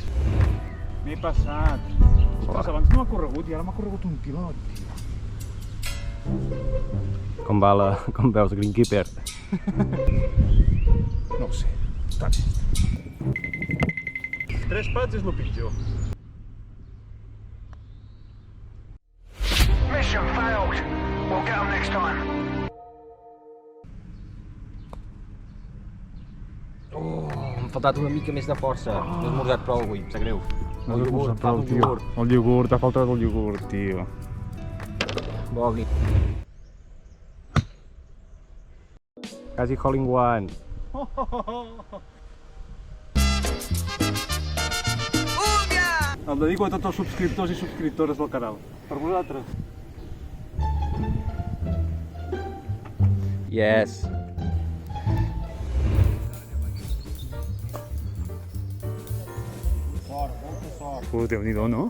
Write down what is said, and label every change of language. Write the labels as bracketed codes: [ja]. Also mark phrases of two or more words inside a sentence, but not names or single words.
[ca] M'he passat. Ostres, abans no m'ha corregut i ara m'ha corregut un pilot, tio. Com veus, Greenkeeper? No ho sé. Tant. 3 pats és el pitjor. [en] Mission failed. We'll get them next time. [ca] M'ha faltat una mica més de força. No he esmorzat prou avui, em sap greu. El iogurt, t'ha faltat el iogurt, tio. [en] Bogey. Quasi hole in one. [ca] El dedico a tots els subscriptors i subscriptores del canal. Per vosaltres. Yes. Déu-n'hi-do, no?